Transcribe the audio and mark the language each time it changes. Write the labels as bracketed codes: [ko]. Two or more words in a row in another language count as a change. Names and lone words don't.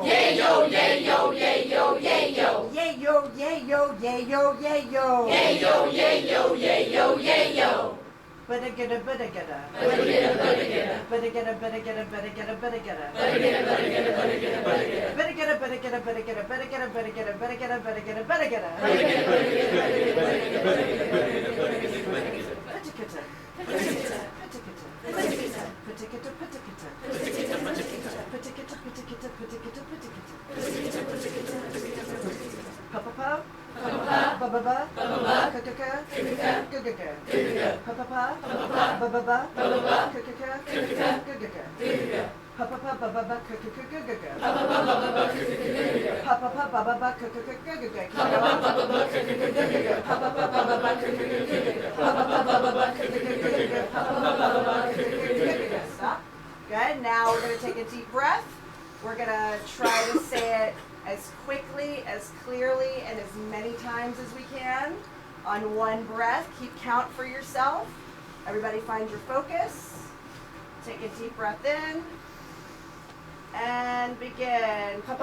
[en] Yay yo, yay yo, yay yo, yay yo. Yay yo, yay yo, yay yo, yay yo. Yay yo, yay yo, yay yo, yay yo. Bada gada bada gada. Bada gada, bada gada. Bada gada bada gada bada gada bada gada. Bada gada, bada gada, bada gada, bada gada. Bada gada bada gada bada gada bada gada bada gada bada gada bada gada bada gada. Bada gada, bada gada, bada gada, bada gada, bada gada. Patikata. Patikata. Patikata. Patikata. Patikata patikata. Patikata, patikata. Patikata patikata patikata patikata. Patikata, patikata, patikata. Pa pa pa. Pa-pa-pa. Ba ba ba. Ba ba ba. Ka-ka-ka. Ka-ka-ka. Ga-ga-ga. Ga-ga-ga. Pa pa pa. Pa-pa-pa. Ba ba ba. Ba ba ba. Ka-ka-ka. Ka-ka-ka. Ga-ga-ga. Ga-ga-ga. Pa pa pa ba ba ba. Ka-ka-ka. Ga-ga-ga. Pa-pa-pa, ba-ba-ba, ka-ka-ka-ga-ga. Pa pa pa ba ba ba. Ka-ka-ka. Ga-ga-ga. Pa-pa-pa, ba-ba-ba, ka-ka-ka-ga-ga. Pa-pa-pa, ba-ba-ba, ka-ka-ka-ga-ga. Pa-pa-pa, ba-ba-ba, ka-ka-ka-ga-ga. Pa-pa-pa, ba-ba-ba, ka-ka-ka-ga-ga. Stop. Good. Now we're going to take a deep breath. We're going to try to say it as quickly, as clearly, and as many times as we can on one breath. Keep count for yourself. Everybody find your focus. Take a deep breath in. And begin.